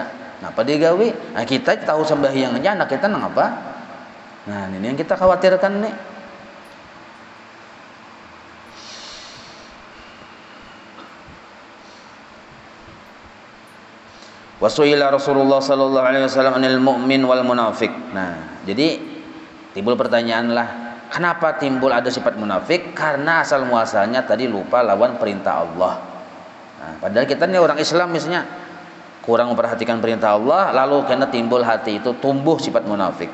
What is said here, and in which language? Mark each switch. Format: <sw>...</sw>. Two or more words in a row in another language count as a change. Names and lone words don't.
<bjn>Nah apa dia gawe? Nah kita tahu sembahyang aja anak kita nang apa? Nah ini yang kita khawatirkan nih.</bjn> <ar>وسئل رسول الله صلى الله عليه وسلم عن المؤمن والمنافق.</ar> <bjn>Nah, jadi timbul pertanyaan lah, kenapa timbul ada sifat munafik? Karena asal muasalnya tadi lupa lawan perintah Allah. Nah, padahal kita ini orang Islam misalnya kurang memperhatikan perintah Allah, lalu kena timbul hati itu tumbuh sifat munafik.</bjn>